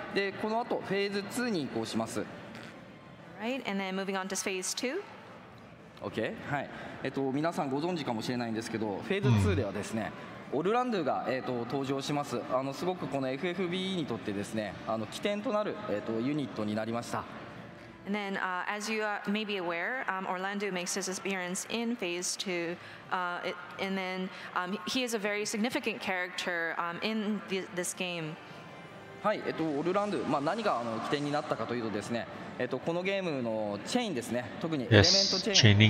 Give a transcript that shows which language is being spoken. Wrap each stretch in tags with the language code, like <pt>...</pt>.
<ja>でこの後フェーズ2に移行します。</ja> <en>Right, and then moving on to phase 2.</en> <ja>OK、はい。皆さんご存知かもしれないんですけど、フェーズ2ではですね。オルランドゥが、登場します。すごくこの FFBE にとってですね、起点となる、ユニットになりました。</ja> <en>And then, as you may be aware, Orlando makes his appearance in Phase 2, and then he is a very significant character in this game.</en> <ja>はい、オルランドゥ、何が起点になったかというとですね、このゲームのチェインですね、特にエレメントチェイン</ja>